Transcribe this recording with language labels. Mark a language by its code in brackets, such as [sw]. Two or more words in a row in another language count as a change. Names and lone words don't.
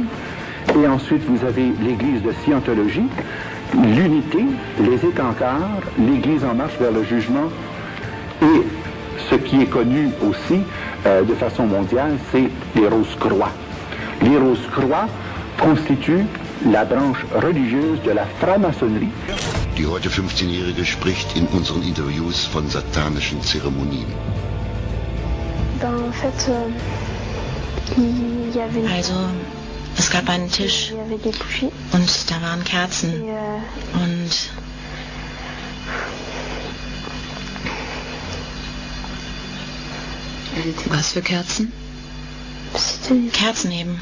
[fr] Et ensuite vous avez l'église de Scientologie, l'unité, les étancards, l'église en marche vers le jugement. Et ce qui est connu aussi de façon mondiale, c'est les Rose-Croix. Les Rose-Croix constituent la branche religieuse de la franc-maçonnerie. [de] Die heute 15-Jährige spricht in unseren Interviews von satanischen Zeremonien. [fr] En fait, il y avait [de] Also, es gab einen Tisch und da waren Kerzen und Was für Kerzen? Kerzen eben.